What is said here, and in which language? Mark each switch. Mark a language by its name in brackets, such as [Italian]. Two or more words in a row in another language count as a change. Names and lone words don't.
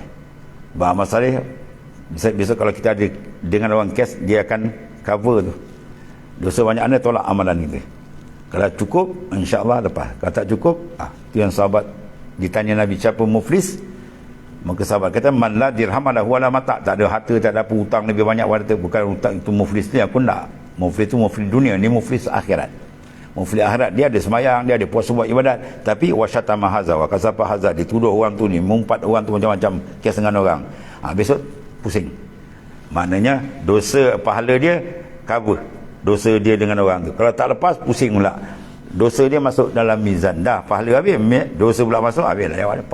[Malay] Amal soleh besok kalau kita ada dengan orang kes, dia akan cover tu. Dosa banyak mana tolak amalan kita. Kalau cukup, [Arabic] إن شاء الله [Malay] lepas. Kalau tak cukup, tu yang sahabat ditanya Nabi, siapa muflis? Maka sahabat kata, [Arabic] من لا درهم له ولا متاع', [Malay] tak ada harta, tak ada apa, hutang lebih banyak harta, bukan hutang itu muflis ni, aku tak. Muflis itu muflis dunia, ni muflis akhirat. Muflis akhirat, dia ada semayang, dia ada puasa buat ibadat, tapi [Arabic] وشتم هذا وقذف هذا, [Malay] dituduh orang tu ni, mengumpat orang tu macam-macam kes dengan orang. Besok pusing. Maknanya dosa pahala dia cover dosa dia dengan orang tu. Kalau tak lepas, pusing pula. Dosa dia masuk dalam mizan, dah pahala habis, dosa pula masuk, habis lah jawab dia.